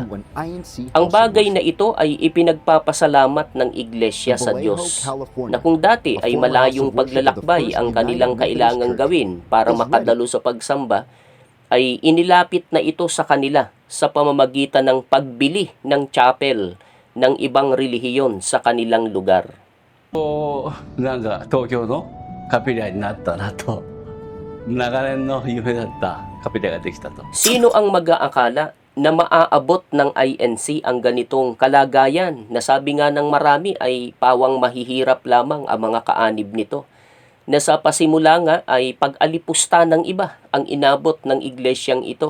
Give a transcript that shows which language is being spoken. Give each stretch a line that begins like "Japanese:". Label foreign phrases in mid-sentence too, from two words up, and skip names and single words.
Filipino: Ang bagay na ito ay ipinagpapasalamat ng Iglesia sa Diyos na kung dati ay malayong paglalakbay ang kanilang kailangang gawin para makadalo sa pagsamba, ay inilapit na ito sa kanila sa pamamagitan ng pagbili ng chapel ng ibang relihiyon sa kanilang lugar.
Japanese: なんか東京のカピリアになったなと、長年の夢だったカピリアができたと。
Filipino: Sino ang mag-aakala na maaabot ng INC ang ganitong kalagayan na sabi nga ng marami ay pawang mahihirap lamang ang mga kaanib nito? Na sa pasimula nga ay pag-alipusta ng iba ang inabot ng iglesyang ito.